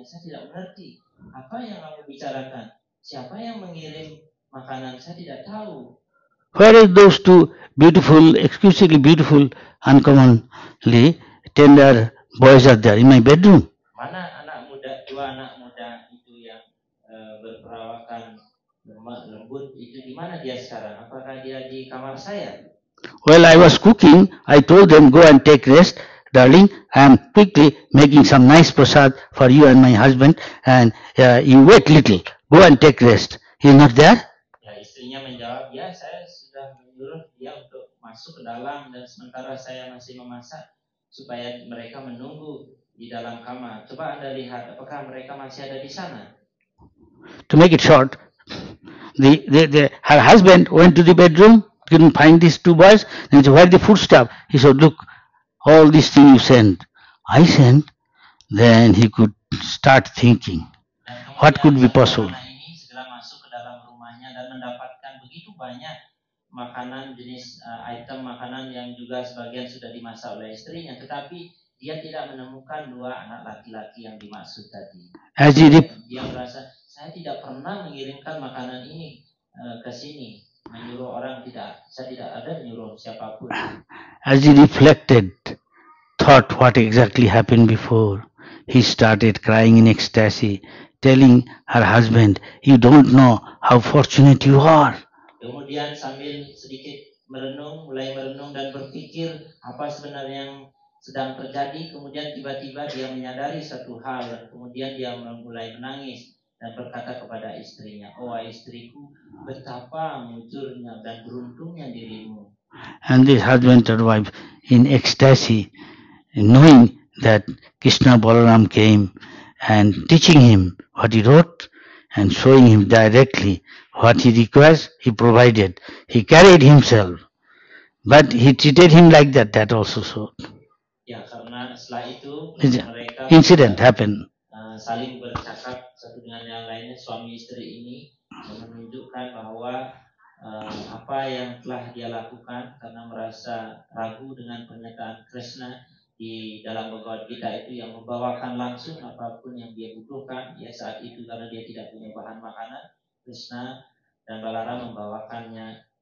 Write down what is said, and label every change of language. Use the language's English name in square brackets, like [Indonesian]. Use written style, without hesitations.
[Indonesian] Saya tidak mengerti apa yang kamu bicarakan. Siapa yang mengirim makanan? Saya tidak tahu. [English] Where are those two beautiful, exquisitely beautiful, uncommonly tender boys are there in my bedroom? [Indonesian] Mana dua anak muda itu yang berperawakan lembut itu di mana dia sekarang? Apakah dia di kamar saya? [English] While I was cooking, I told them, go and take rest. Darling, I am quickly making some nice prasad for you and my husband, and you wait little. Go and take rest. He is not there? [Indonesian] Ya, istrinya menjawab, ya saya sudah menyuruh dia untuk masuk ke dalam dan sementara saya masih memasak supaya mereka menunggu di dalam kamar. Coba Anda lihat apakah mereka masih ada di sana. [English] To make it short, her husband went to the bedroom, couldn't find these two boys, and he said, where the food stuff? He said, look, all these things you sent, I sent. Then he could start thinking, what could be possible? [Indonesian] Ini segera masuk ke dalam rumahnya dan mendapatkan begitu banyak makanan jenis item makanan yang juga sebagian sudah dimasak oleh istrinya, tetapi dia tidak menemukan dua anak laki-laki yang dimaksud tadi. Dia merasa saya tidak pernah mengirimkan makanan ini ke sini, menyuruh orang tidak, saya tidak ada menyuruh siapapun. [English] As he reflected, thought what exactly happened before, he started crying in ecstasy, telling her husband, you don't know how fortunate you are. [Indonesian] Kemudian sambil sedikit mulai merenung dan berpikir apa sebenarnya yang sedang terjadi, kemudian tiba-tiba dia menyadari satu hal, kemudian dia mulai menangis dan berkata kepada istrinya, oh istriku, betapa mujurnya dan beruntungnya dirimu. [English] And this husband and wife in ecstasy, knowing that Krishna Balaram came and teaching him what he wrote and showing him directly what he requires, he provided. He carried himself, but he treated him like that. That also so. [Indonesian] Ya, karena setelah itu mereka [English] incident happened. [Indonesian] Saling bercakap satu dengan yang lainnya. Suami istri ini menunjukkan bahwa apa yang telah dia lakukan karena merasa ragu dengan pernyataan Krishna di dalam Bhagavad Gita itu yang membawakan langsung apapun yang dia butuhkan ya saat itu karena dia tidak punya bahan makanan. Krishna dan Balarama membawakannya